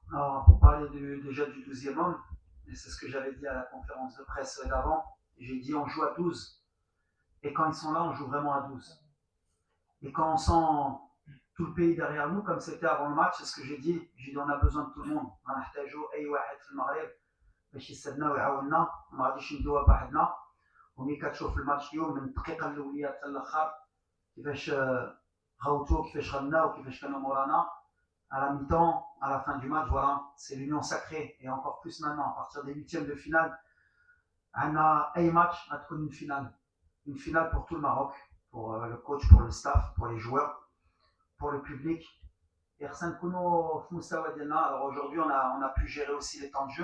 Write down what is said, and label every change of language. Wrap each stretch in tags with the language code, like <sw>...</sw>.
<fr>Alors, pour parler déjà du 12e homme, et c'est ce que j'avais dit à la conférence de presse d'avant, j'ai dit on joue à 12. Et quand ils sont là, on joue vraiment à 12. Et quand on sent tout le pays derrière nous, comme c'était avant le match, c'est ce que j'ai dit on a besoin de tout le monde.</fr> <ar>غنحتاجوا اي واحد في المغرب باش يسدنا ويعاوننا, ما غاديش ندوها بوحدنا. وملي كتشوف الماتش اليوم من الدقيقه الاوليه حتى الاخر كيفاش غوتو, كيفاش غناو, كيفاش كانوا مورانا.</ar> <fr>À la mi-temps, à la fin du match, voilà, c'est l'union sacrée. Et encore plus maintenant, à partir des huitièmes de finale, on a un match à trouver une finale. Une finale pour tout le Maroc, pour le coach, pour le staff, pour les joueurs, pour le public. Et alors aujourd'hui, on a pu gérer aussi les temps de jeu.</fr>